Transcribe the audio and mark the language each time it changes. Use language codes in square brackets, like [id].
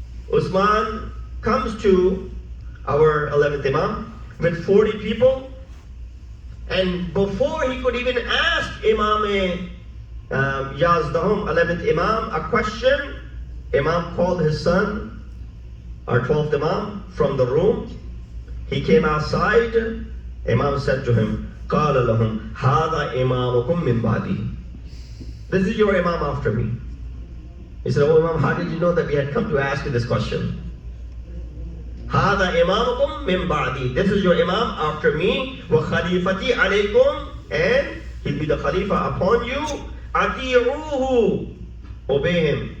[en] Uthman comes to our 11th Imam with 40 people, and before he could even ask Imam Yazdahum, 11th Imam, a question, Imam called his son, our 12th Imam, from the room. He came outside. Imam said to him, [ar] قَالَ لَهُمْ هَذَا إِمَامُكُمْ مِنْ بَعْدِي. [en] This is your Imam after me. He said, oh Imam, how did you know that we had come to ask you this question? [ar] هَذَا إِمَامُكُمْ مِنْ بَعْدِي. [en] This is your Imam after me. [ar] وَخَلِيفَتِي عَلَيْكُمْ. [en] And he'll be the Khalifa upon you. [ar] أَطِيعُوهُ. [en] Obey him.